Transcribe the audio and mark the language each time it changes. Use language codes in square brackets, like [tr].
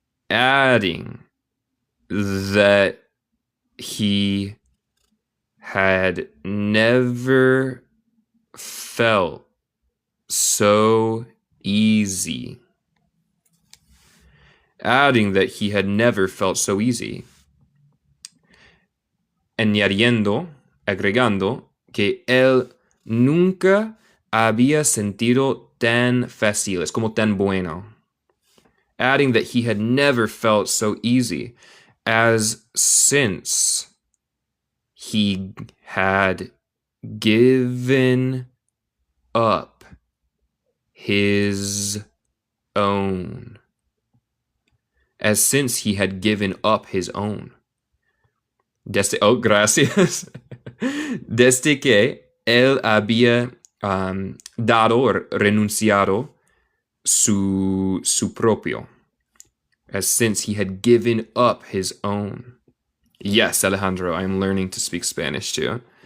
[en] Adding that he had never felt so easy. Adding that he had never felt so easy. [es] Añadiendo, agregando, que él nunca había sentido tan fácil, es como tan bueno. [en] Adding that he had never felt so easy, as since he had given up his own. As since he had given up his own. [es] Gracias. Desde que él había dado o renunciado su propio. [en] As since he had given up his own. Yes, Alejandro, I'm learning to speak Spanish too.